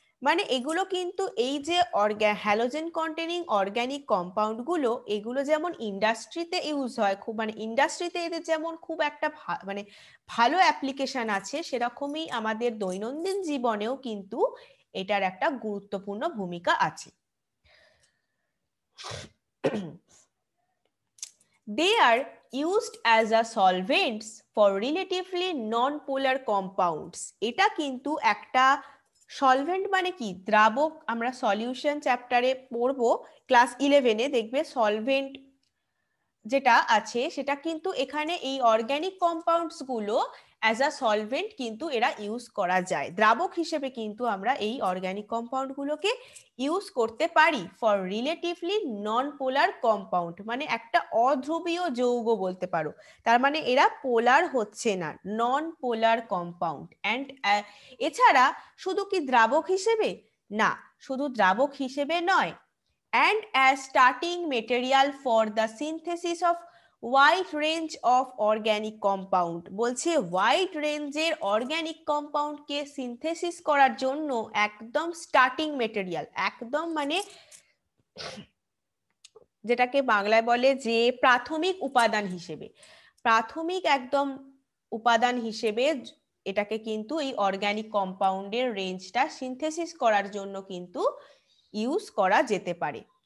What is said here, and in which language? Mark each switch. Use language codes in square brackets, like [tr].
[bn] মানে এগুলো কিন্তু এই যে হ্যালোজেন কন্টেনিং অর্গ্যানিক কম্পাউন্ডগুলো, এগুলো যেমন ইন্ডাস্ট্রিতে ইউজ হয় খুব, মানে ইন্ডাস্ট্রিতে এদের যেমন খুব একটা মানে ভালো অ্যাপ্লিকেশন আছে, সেরকমই আমাদের দৈনন্দিন জীবনেও কিন্তু এটার একটা গুরুত্বপূর্ণ ভূমিকা আছে। [en] They are used as a solvents for relatively non-polar compounds. [bn] এটা কিন্তু একটা সলভেন্ট মানে কি, দ্রাবক। আমরা সলিউশন চ্যাপ্টারে পড়বো, ক্লাস 11-এ দেখবে সলভেন্ট যেটা আছে সেটা কিন্তু এখানে এই অর্গ্যানিক কম্পাউন্ডস গুলো অ্যাজ আ সলভেন্ট কিন্তু এরা ইউজ করা যায়। দ্রাবক হিসেবে কিন্তু আমরা এই অর্গ্যানিক কম্পাউন্ড গুলোকে ইউজ করতে পারি [en] for relatively non polar compound, [bn] মানে একটা অধ্রুবীয় যৌগ বলতে পারো। তার মানে এরা পোলার হচ্ছে না, নন পোলার কম্পাউন্ড। অ্যান্ড এছাড়া শুধু কি দ্রাবক হিসেবে না, শুধু দ্রাবক হিসেবে নয়, [en] and as starting material for the synthesis of wide range of organic compound। [bn] বলছে ওয়াইড রেঞ্জের অর্গ্যানিক কম্পাউন্ডকে সিনথেসিস করার জন্য একদম স্টার্টিং মেটেরিয়াল, একদম মানে যেটাকে বাংলায় বলে যে প্রাথমিক উপাদান হিসেবে, প্রাথমিক একদম উপাদান হিসেবে এটাকে কিন্তু এই অর্গ্যানিক কম্পাউন্ডের রেঞ্জটা সিনথেসিস করার জন্য কিন্তু ইউজ করা যেতে পারে।